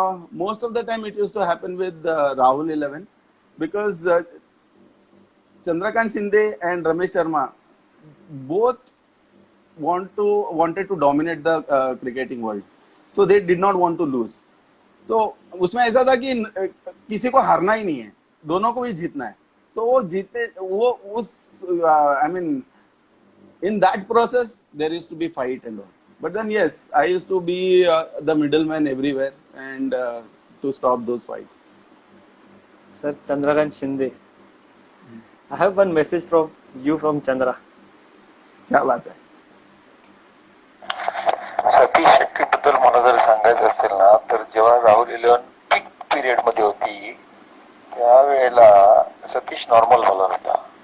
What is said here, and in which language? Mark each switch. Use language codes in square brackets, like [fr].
[en] Most of the time it used to happen with Rahul 11, because Chandrakant Shinde and Ramesh Sharma both wanted to dominate the cricketing world, so they did not want to lose. [hi] So उसमें ऐसा था कि किसी को हारना ही नहीं है, दोनों को ही जीतना है. तो वो जीते, वो उस [en] in that process there used to be fight and all. But then yes, I used to be the middleman everywhere and to stop those fights. Sir, Chandrakant Shinde, I have one message from you from Chandra. [hi] क्या बात है? [mr] सतीश शेट्टी बद्दल मला जर सांगायचं असेल ना, तर जेव्हा राहुल 11 पीक पिरियड मध्ये होती, त्यावेळेला सतीश नॉर्मल बॉलर होता.